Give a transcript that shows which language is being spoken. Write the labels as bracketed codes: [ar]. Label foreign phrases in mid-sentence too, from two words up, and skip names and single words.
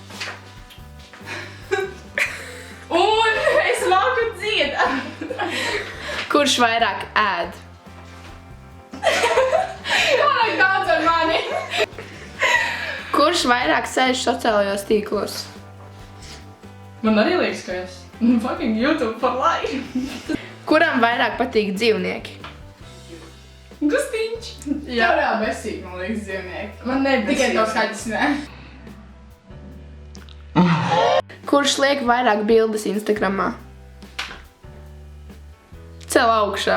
[lv] Un es māku dziedāt. Kurš vairāk ēd? Pārāk daudz ar mani. Kurš vairāk sēž sociālajos tīklos? Man arī liekas, ka es [en] fucking YouTube for life. [lv] Kuram vairāk patīk dzīvnieki? Gustiņš. Jā. Tev reāli besīgi, man liekas, dzīvnieki. Man nebesīgi. Tikai to skaļas, ne? Kurš liek vairāk bildes Instagramā? Cel augšā.